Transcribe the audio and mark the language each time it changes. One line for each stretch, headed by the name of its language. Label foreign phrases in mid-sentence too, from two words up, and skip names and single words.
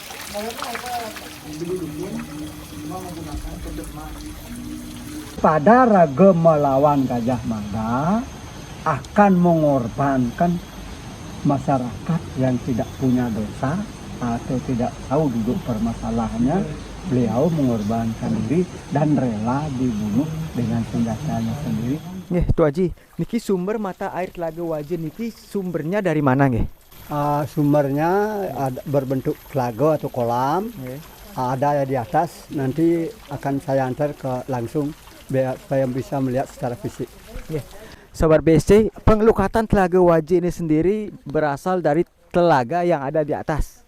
Indonesian: Pada raga melawan Gajah Mada akan mengorbankan masyarakat yang tidak punya dosa atau tidak tahu duduk permasalahannya. Beliau mengorbankan diri dan rela dibunuh dengan senjatanya sendiri. Nggih, Tu Haji, niki sumber mata air Telaga Waje niki sumbernya dari mana nggih? Sumbernya berbentuk telaga atau kolam. Ada di atas, nanti akan saya antar ke langsung biar saya bisa melihat secara fisik. Sobat BSC, pengelukatan Telaga Waje ini sendiri berasal dari telaga yang ada di atas.